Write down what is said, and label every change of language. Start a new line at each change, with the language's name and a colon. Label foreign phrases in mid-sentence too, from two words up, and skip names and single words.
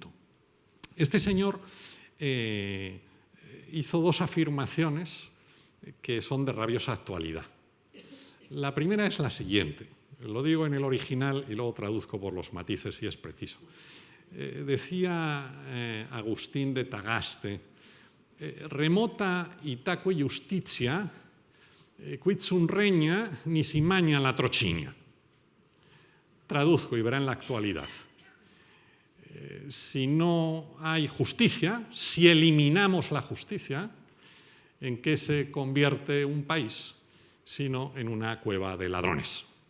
Spanish: Este señor hizo dos afirmaciones que son de rabiosa actualidad. La primera es la siguiente, lo digo en el original y luego traduzco por los matices si es preciso. Decía Agustín de Tagaste,
Latin: remota itaque justitia, quid sunt regna, nisi magna la trocinia.
Spanish: Traduzco y verá en la actualidad. Si no hay justicia, si eliminamos la justicia, ¿en qué se convierte un país? Sino en una cueva de ladrones.